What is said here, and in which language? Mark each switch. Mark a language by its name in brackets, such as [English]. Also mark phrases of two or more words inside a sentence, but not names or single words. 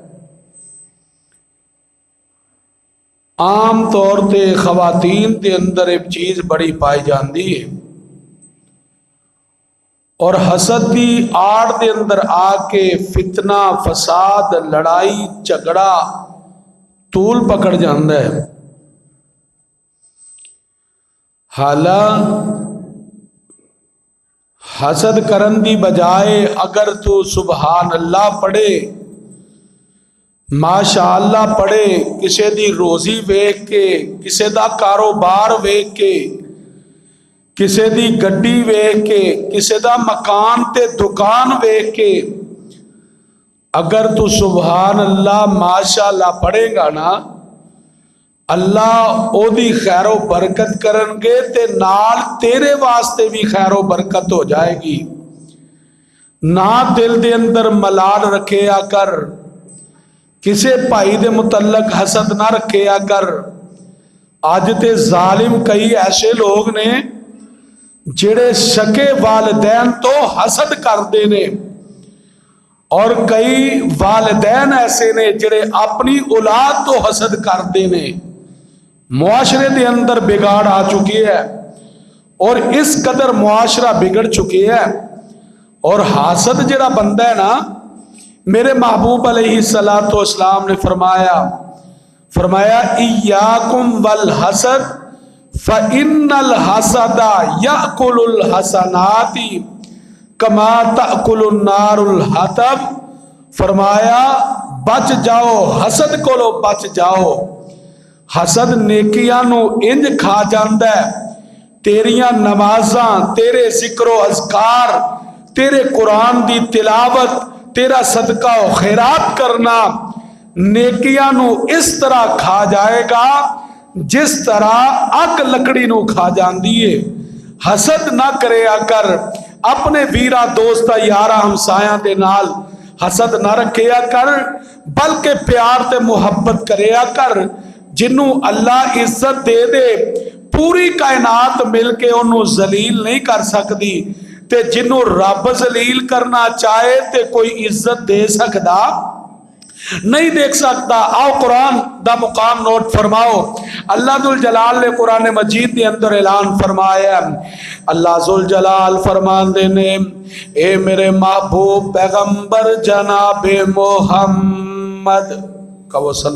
[Punjabi] عام طور تے خواتین دے اندر ایک چیز بڑی پائی جاندی ہے، اور حسد دی آڑ دے اندر آ کے فتنہ، فساد، لڑائی جھگڑا طول پکڑ جاندہ ہے۔ حالانکہ حسد کرن دی بجائے اگر تو [Arabic] سبحان اللہ [Punjabi] پڑھے، ماشاءاللہ پڑھے، کسے دی روزی ویکھ کے، کسے دا کاروبار ویکھ کے، کسے دی گڈی ویکھ کے، کسے دا مکان تے دکان ویکھ کے اگر تو [Arabic] سبحان اللہ [Punjabi] ماشاءاللہ پڑھے گا نا، اللہ او دی خیر و برکت کرن گے تے نال تیرے واسطے بھی خیر و برکت ہو جائے گی۔ نہ دل دے اندر ملال رکھے آ کر کسے بھائی دے متعلق حسد نہ رکھیا کر۔ اج تے ظالم کئی ایسے لوگ نے جڑے سکے والدین تو حسد کردے نے، اور کئی والدین ایسے نے جڑے اپنی اولاد تو حسد کردے نے۔ معاشرے دے اندر بگاڑ آ چکی ہے، اور اس قدر معاشرہ بگڑ چکے ہے۔ اور حاسد جڑا بندہ ہے نا، میرے محبوب [Arabic] علیہ الصلوۃ والسلام [Punjabi] نے فرمایا [Arabic] ایاکم والحسد فإن الحسد یأکل الحسنات کما تأکل النار الحطب۔ [Punjabi] فرمایا بچ جاؤ، حسد کولو بچ جاؤ۔ حسد نیکیاں نو انج کھا جاندا ہے، تیریاں نمازاں، تیرے ذکر و اذکار، تیرے قرآن دی تلاوت، تیرا صدقہ و خیرات کرنا نیکیاں نو اس طرح کھا جائے گا جس طرح اگ لکڑی نو کھا جاندی ہے۔ حسد نہ کریا کر، اپنے ویرا دوستا یارا ہمسایاں دے نال حسد نہ رکھیا کر، بلکہ پیار تے محبت کریا کر۔ جنوں اللہ عزت دے دے، پوری کائنات مل کے انہوں ذلیل نہیں کر سکتی، تے جنوں رب ذلیل کرنا چاہے تے کوئی عزت دے سکتا نہیں دیکھ سکتا۔ آؤ قرآن دا مقام نوٹ فرماؤ۔ اللہ ذوالجلال نے قرآن مجید کے اندر اعلان فرمایا، اللہ ذوالجلال فرماندے نے، اے میرے محبوب پیغمبر جناب محمد کہو